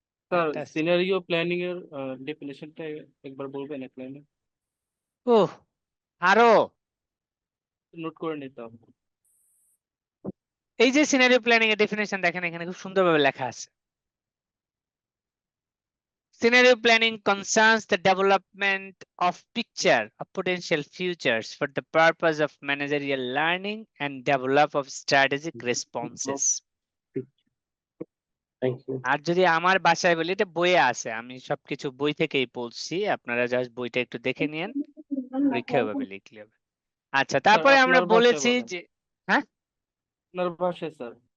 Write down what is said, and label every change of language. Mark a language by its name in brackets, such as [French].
[Bangla] Sir scenario planning এর ডেফিনেশনটা একবার বলবেন এক লাইনে? ওহ, আরো নোট করে নিতাম। এই যে সিনারিও প্ল্যানিং এর ডেফিনেশন দেখেন এখানে খুব সুন্দরভাবে লেখা আছে। [English] Scenario planning concerns the development of picture of potential futures for the purpose of managerial learning and develop of strategic responses. Thank you. [Bangla] আর যদি আমার বাসায় বলি এটা বইয়ে আছে, আমি সবকিছু বই থেকেই বলছি, আপনারা জাস্ট বইটা একটু দেখে নিয়েন, পরীক্ষা হবে লিখলে হবে। আচ্ছা, তারপরে আমরা বলেছি যে হ্যাঁ আপনার ভাষায় স্যার